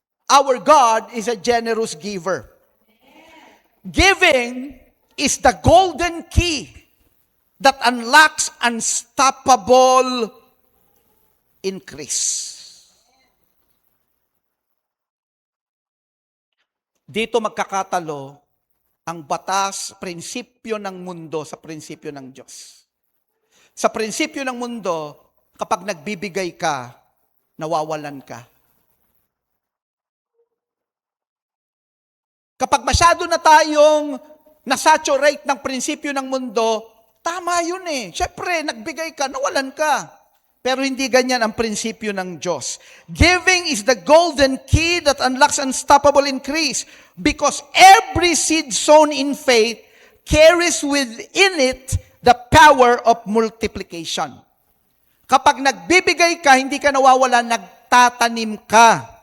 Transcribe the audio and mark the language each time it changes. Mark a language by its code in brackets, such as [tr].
[en] Our God is a generous giver. Giving is the golden key that unlocks unstoppable increase. [tl] Dito magkakatalo ang batas, prinsipyo ng mundo sa prinsipyo ng Diyos. Sa prinsipyo ng mundo, kapag nagbibigay ka, nawawalan ka. Kapag masyado na tayong nasaturate ng prinsipyo ng mundo, tama yun eh. Siyempre, nagbigay ka, nawalan ka. Pero hindi ganyan ang prinsipyo ng Diyos. [en] Giving is the golden key that unlocks unstoppable increase, because every seed sown in faith carries within it the power of multiplication. [tl] Kapag nagbibigay ka, hindi ka nawawala, nagtatanim ka.